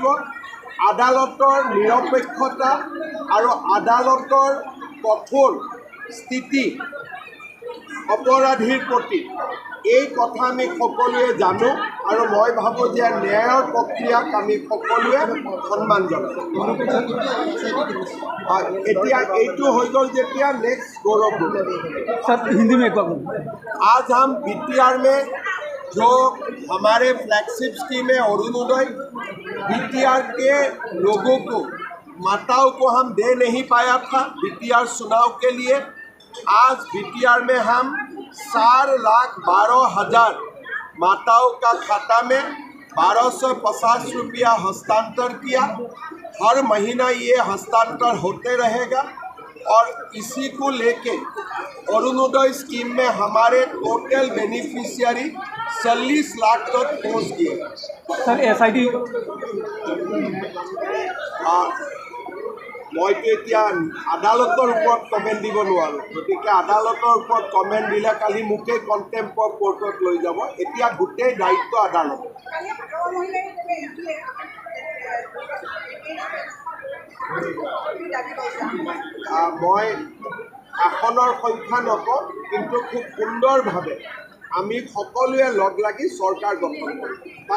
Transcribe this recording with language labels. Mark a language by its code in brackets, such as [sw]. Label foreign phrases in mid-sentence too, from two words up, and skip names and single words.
[as] আদালতৰ নিৰপেক্ষতা আৰু আদালতৰ কঠোৰ স্থিতি অপৰাধীৰ প্ৰতি, এই কথা আমি সকলোৱে জানো আৰু মই ভাবোঁ যে ন্যায়ৰ প্ৰক্ৰিয়াক আমি সকলোৱে সন্মান জনাওঁ। এতিয়া এইটো হৈ গ'ল যেতিয়া নেক্সট गौरव [hi] हिंदी में आज हम BTR में जो हमारे [en] flagship scheme [hi] है अरुणोदय, BTR के लोगों को, माताओं को हम दे नहीं पाया था BTR चुनाव के लिए। आज BTR में हम 4,12,000 माताओं का खाता में 1,250 रुपया हस्तांतर किया। हर महीना ये हस्तांतर होते रहेगा और इसी को लेके अरुणोदय स्कीम में हमारे [en] total beneficiary [hi] 40 लाख तक पहुँच गए। सर SIT [as] মইতো এতিয়া আদালতৰ ওপৰত কমেণ্ট দিব নোৱাৰোঁ, গতিকে আদালতৰ ওপৰত কমেণ্ট দিলে কালি মোকেই [en] contempt of court [as] লৈ যাব। এতিয়া গোটেই দায়িত্ব আদালত। মই আসনৰ সংখ্যা নকওঁ, কিন্তু খুব সুন্দৰভাৱে আমি সকলোৱে লগ লাগি চৰকাৰ গঠন কৰিম।